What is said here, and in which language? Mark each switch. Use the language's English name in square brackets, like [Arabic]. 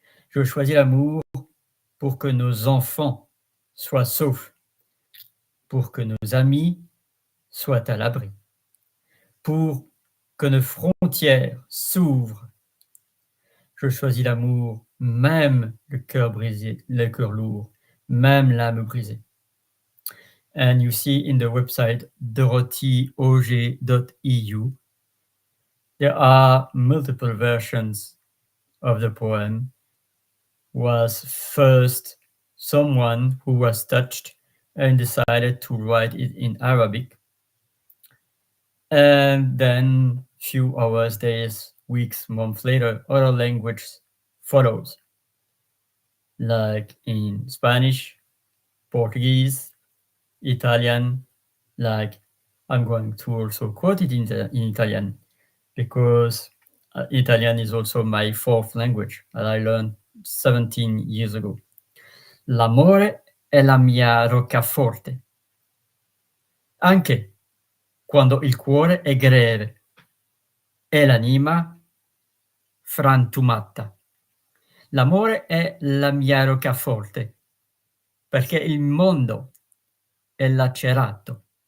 [French] Je choisis l'amour pour que nos enfants soient saufs, pour que nos amis soient à l'abri, pour que nos frontières s'ouvrent. Je choisis l'amour, même le cœur brisé, le cœur lourd, même l'âme brisée. [English] And you see in the website dorothyauger.eu, there are multiple versions of the poem. Was first someone who was touched and decided to write it in Arabic. And then few hours, days, weeks, months later, other language follows, like in Spanish, Portuguese, Italian. Like I'm going to also quote it in Italian because Italian is also my fourth language that I learned 17 years ago. [Italian] L'amore è la mia roccaforte, anche quando il cuore è greve e l'anima frantumata. L'amore è la mia roccaforte, perché il mondo è lacerato.